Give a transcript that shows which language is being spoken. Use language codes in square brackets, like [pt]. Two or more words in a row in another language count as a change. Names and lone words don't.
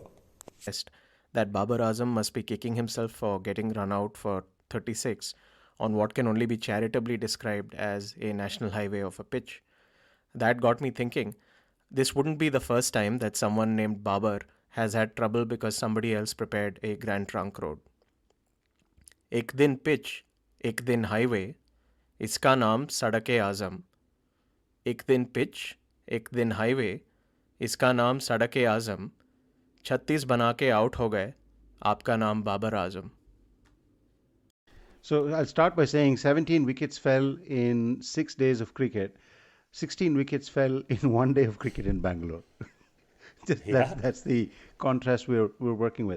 [en] That Babar Azam must be kicking himself for getting run out for 36 on what can only be charitably described as a national highway of a pitch. That got me thinking, this wouldn't be the first time that someone named Babar has had trouble because somebody else prepared a Grand Trunk road. [hi] एक दिन pitch, एक दिन highway, इसका नाम सड़क-ए-आज़म. एक दिन pitch, एक दिन highway, इसका नाम सड़क-ए-आज़म. 36 bana ke out ho gaye, aapka naam Babar Azam. [en] So I'll start by saying 17 wickets fell in 6 days of cricket. 16 wickets fell in 1 day of cricket in Bangalore. That's the contrast we're working with.